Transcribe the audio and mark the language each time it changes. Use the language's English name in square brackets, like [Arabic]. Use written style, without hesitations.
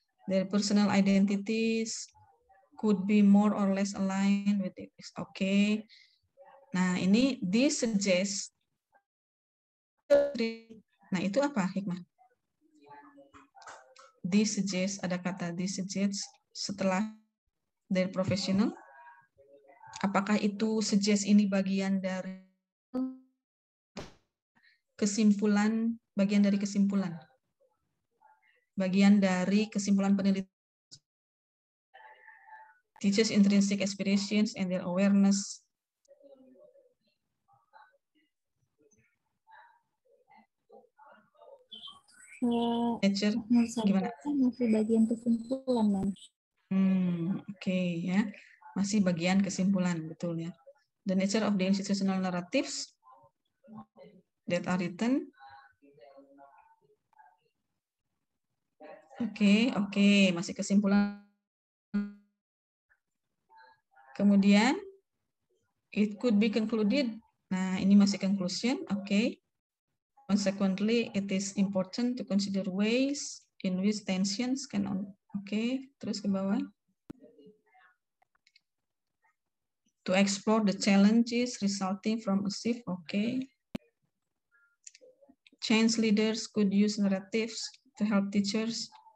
[English] Their personal identities could be more or less aligned with it. Oke. [Indonesian] Nah, ini [English] this suggests. [Indonesian] Nah, itu apa hikmah? This suggests, ada kata [English] this suggests [Indonesian] setelah their professional. Apakah itu suggest ini bagian dari kesimpulan, bagian dari kesimpulan? Bagian dari kesimpulan penelitian. [English] Teachers' intrinsic aspirations and their awareness. [Indonesian] Nature, gimana? Masih bagian kesimpulan, Man. Oke, ya. Masih bagian kesimpulan, betul ya. [English] The nature of the institutional narratives that are written. [Indonesian] Oke, masih kesimpulan. [English] Kemudian, it could be concluded. [Indonesian] Nah, ini masih conclusion, oke. [English] Consequently, it is important to consider ways in which tensions can [Indonesian] terus ke bawah. [English] To explore the challenges resulting from a shift, Change leaders could use narratives to help teachers.